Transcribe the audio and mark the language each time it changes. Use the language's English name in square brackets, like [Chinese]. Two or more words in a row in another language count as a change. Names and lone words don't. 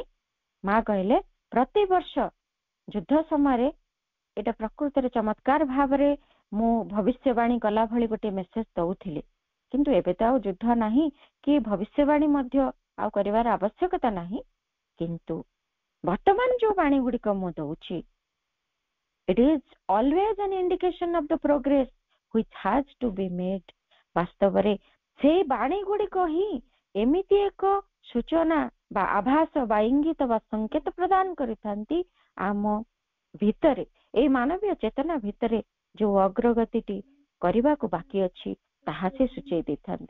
[Odia] ମା କହିଲେ ପ୍ରତିବର୍ଷ ଯୁଦ୍ଧ ସମୟରେ ଏଟା ପ୍ରକୃତରେ ଚମତ୍କାର ଭାବରେ ମୁଁ ଭବିଷ୍ୟବାଣୀ କଲା ଭଳି ଗୋଟେ ମେସେଜ ଦଉଥିଲି। କିନ୍ତୁ ଏବେ ତ ଆଉ ଯୁଦ୍ଧ ନାହିଁ କି ଭବିଷ୍ୟବାଣୀ ମଧ୍ୟ ଆଉ କରିବାର ଆବଶ୍ୟକତା ନାହିଁ। କିନ୍ତୁ ବର୍ତ୍ତମାନ ଯୋଉ ବାଣୀ ଗୁଡ଼ିକ ମୁଁ ଦଉଛି, [English] it is always an indication of the progress which has to be made। [Odia] ବାସ୍ତବରେ ସେଇ ବାଣୀ ଗୁଡ଼ିକ ହିଁ ଏମିତି ଏକ ସୂଚନା ବା ଆଭାସ ବା ଇଙ୍ଗିତ ବା ସଂକେତ ପ୍ରଦାନ କରିଥାନ୍ତି ଆମ ଭିତରେ, ଏଇ ମାନବୀୟ ଚେତନା ଭିତରେ ଯୋଉ ଅଗ୍ରଗତିଟି କରିବାକୁ ବାକି ଅଛି ତାହା ସେ ସୂଚେଇ ଦେଇଥାନ୍ତି।